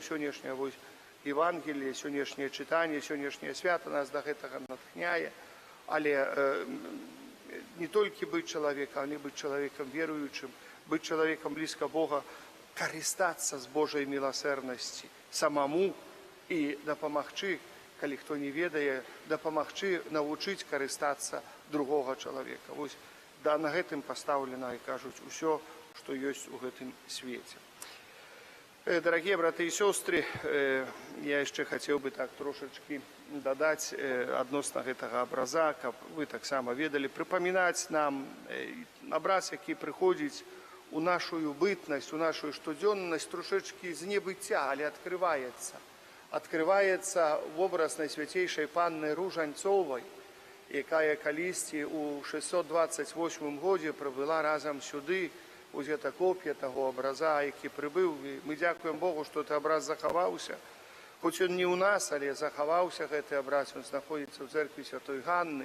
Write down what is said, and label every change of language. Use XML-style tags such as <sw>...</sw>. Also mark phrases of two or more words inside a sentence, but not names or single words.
<be>Сённяшняе Евангелие, сённяшняе чытанне, сённяшняе свята нас да гэтага натхняе, але не толькі быць чалавекам, але быць чалавекам веруючым, быць чалавекам блізка Бога, карыстацца з Божай міласэрнасці самому і дапамагчы, калі хто не ведае, дапамагчы навучыць карыстацца другога чалавека. Вось на гэтым пастаўлена, і кажуць, усё, што ёсць у гэтым свеце.</be> <ru>Дорогие браты и сестры, я еще хотел бы так трошечки додать</ru> <be>адносна гэтага образа, каб вы таксама ведали,</be> <ru>припоминать нам образ,</ru> <be>які приходит у нашу бытность, у нашу штодзённасць трошечки з небыцця, але</be> <ru>открывается в образ Найсвятейшай</ru> <be>Панны Ружанцовай, якая калісьці у 628 годзе прыбыла разам сюды. Ось гэта копія таго абраза, які прыбыў. Мы дзякуем Богу, што гэты абраз захаваўся. Хоць ён не ў нас, але захаваўся гэты абраз, ён знаходзіцца ў цэркві Святой Ганны.</be>